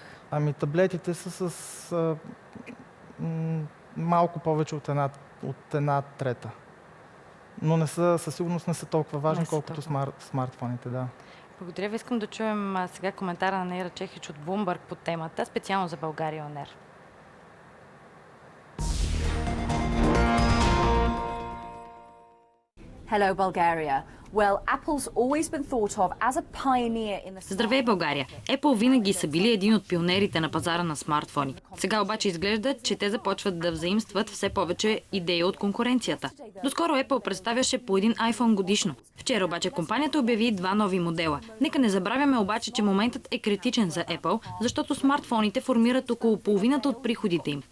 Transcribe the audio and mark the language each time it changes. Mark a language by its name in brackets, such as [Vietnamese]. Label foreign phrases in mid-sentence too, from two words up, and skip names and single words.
[Bulgarian] Ами таблетите са с малко повече от една трета. Но със сигурност не са толкова важни, колкото смартфоните, да. Благодаря ви. Искам да чуем сега коментара на Нейра Чехич от Bloomberg по темата, специално за България On Air. [English] Hello, Bulgaria. Well, Apple's always been thought of as a pioneer in the... [Bulgarian] Здравей, България! Apple винаги са били един от пионерите на пазара на смартфони. Сега обаче изглежда, че те започват да взаимстват все повече идеи от конкуренцията. Доскоро Apple представяше по един iPhone годишно. Вчера обаче компанията обяви 2 нови модела. Нека не забравяме обаче, че моментът е критичен за Apple, защото смартфоните формират около половината от приходите им.